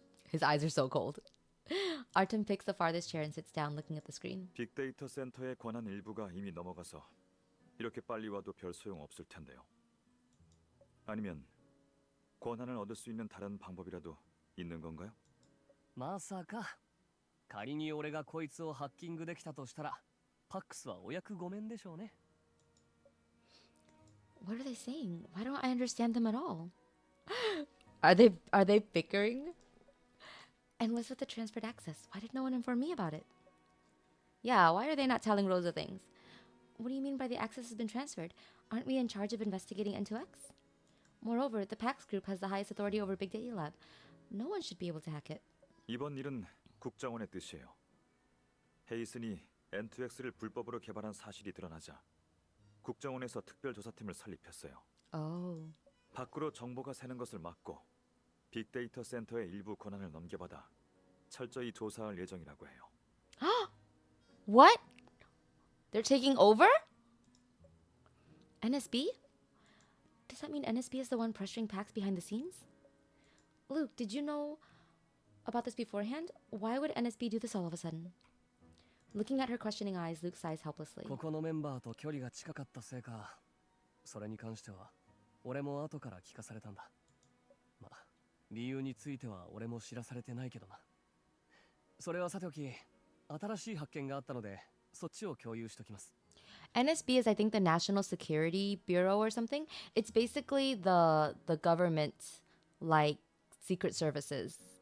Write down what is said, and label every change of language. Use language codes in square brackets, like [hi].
[en] His eyes are so cold. Artem picks the farthest chair and sits down, looking at the screen. [ko] 빅데이터 센터의 권한 일부가 이미 넘어가서 이렇게 빨리 와도 별 소용 없을 텐데요. 아니면 권한을 얻을 수 있는 다른 방법이라도 있는 건가요? [ja] まさか。仮に俺がこいつをハッキングできたとしたら、パックスはお役御免でしょうね。 [en] What are they saying? Why don't I understand them at all? Are they bickering? And what's with the transferred access? Why did no one inform me about it? Yeah, why are they not telling Rosa things? What do you mean by the access has been transferred? Aren't we in charge of investigating N2X? Moreover, the PAX group has the highest authority over Big Data Lab. No one should be able to hack it. [ko] 이번 일은 국정원의 뜻이에요. 헤이슨이 N2X를 불법으로 개발한 사실이 드러나자 국정원에서 특별조사팀을 설립했어요. [en] Oh. [ko] 밖으로 정보가 새는 것을 막고 빅데이터 센터의 일부 권한을 넘겨받아 철저히 조사할 예정이라고 해요. [en] What? They're taking over? NSB? Does that mean NSB is the one pressuring PAX behind the scenes? Luke, did you know about this beforehand? Why would NSB do this all of a sudden? Looking at her questioning eyes, Luke sighs helplessly. [ja] ここのメンバーと距離が近かったせいか、それに関しては俺も後から聞かされたんだ。まあ、理由については俺も知らされてないけどな。それはさておき、新しい発見があったので、そっちを共有しときます。 [en] NSB is, I think, the National Security Bureau or something. It's basically the government, like secret services.